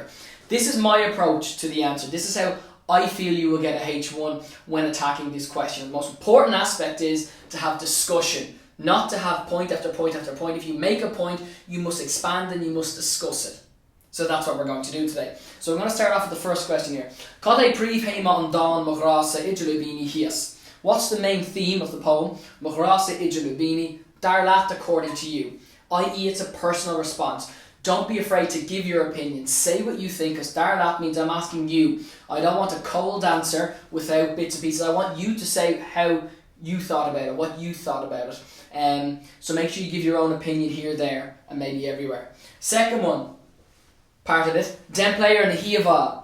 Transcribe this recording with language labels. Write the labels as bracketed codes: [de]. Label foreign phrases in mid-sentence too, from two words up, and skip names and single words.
[en] This is my approach to the answer. This is how I feel you will get a H1 when attacking this question. The most important aspect is to have discussion, not to have point after point after point. If you make a point, you must expand and you must discuss it. So that's what we're going to do today. So I'm going to start off with the first question here. [ga] Cad é príomh-théama an dán Mo Ghrá-sa idirlúibíní hias? [en] What's the main theme of the poem? Mo Ghrá-sa idirlúibíní, [ga] dar leat [en] according to you. I.e. it's a personal response. Don't be afraid to give your opinion. Say what you think, because [ga] dar leat [en] means I'm asking you. I don't want a cold answer without bits and pieces. I want you to say how you thought about it, what you thought about it. So make sure you give your own opinion here, there, and maybe everywhere. Second one, part of it, den player and the hiava.